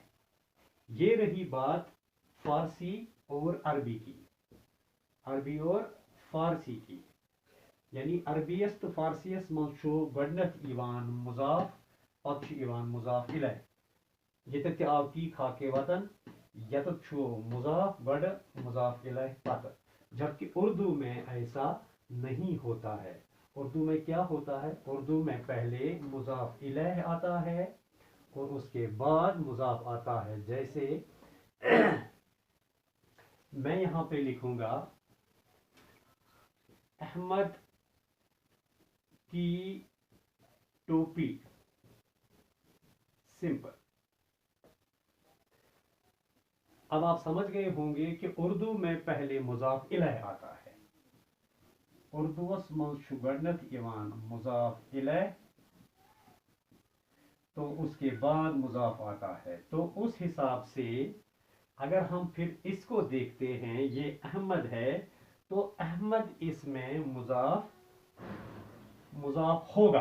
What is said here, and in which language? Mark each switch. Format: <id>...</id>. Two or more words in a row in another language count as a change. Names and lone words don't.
<ur>یہ رہی بات فارسی اور عربی کی، عربی اور فارسی کی.</ur> <ks>यानी अरबीस तो फारसीस मो गडनथ इवान मुजाफ पक्ष इवान मुजाफ इलैह, ये तक आपकी खाके वतन यत छो मुजाफ गड मुजाफ इलैह पत।</ks> <ur>جبکہ اردو میں ایسا نہیں ہوتا ہے. اردو میں کیا ہوتا ہے، اردو میں پہلے مضاف الیہ آتا ہے اور اس کے بعد مضاف آتا ہے. جیسے میں یہاں پہ لکھوں گا احمد کی ٹوپی، سمپل. اب آپ سمجھ گئے ہوں گے کہ اردو میں پہلے مضاف الیہ آتا ہے,</ur> <ks>उर्दूस मंज छु गडनथ इवान मुजाफ इलैह,</ks> <ur>تو اس کے بعد مضاف آتا ہے. تو اس حساب سے اگر ہم پھر اس کو دیکھتے ہیں، یہ احمد ہے تو احمد اس میں مضاف ہوگا.</ur>